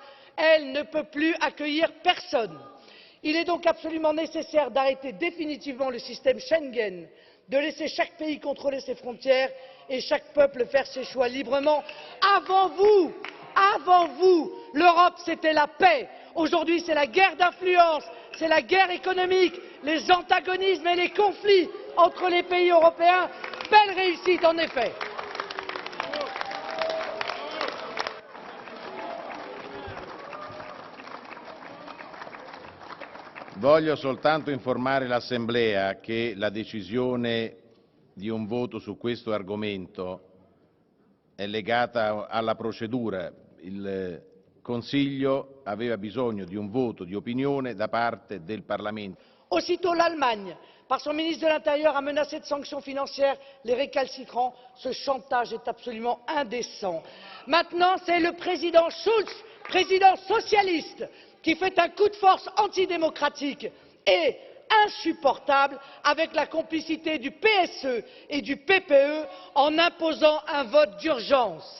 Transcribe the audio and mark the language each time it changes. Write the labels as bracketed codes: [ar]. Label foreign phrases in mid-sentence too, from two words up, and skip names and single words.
[fr] Elle ne peut plus accueillir personne. Il est donc absolument nécessaire d'arrêter définitivement le système Schengen, de laisser chaque pays contrôler ses frontières et chaque peuple faire ses choix librement. Avant vous, l'Europe c'était la paix. Aujourd'hui c'est la guerre d'influence, c'est la guerre économique, les antagonismes et les conflits entre les pays européens. Belle réussite en effet. [it] Voglio soltanto informare l'Assemblea che la decisione di un voto su questo argomento è legata alla procedura. Il Consiglio aveva bisogno di un voto di opinione da parte del Parlamento. [fr] Aussitôt, l'Allemagne, par son ministre de l'Intérieur, a menacé de sanctions financières les récalcitrants. Ce chantage est absolument indécent. Maintenant, c'est le président Schulz, président socialiste, qui fait un coup de force antidémocratique et insupportable avec la complicité du PSE et du PPE en imposant un vote d'urgence.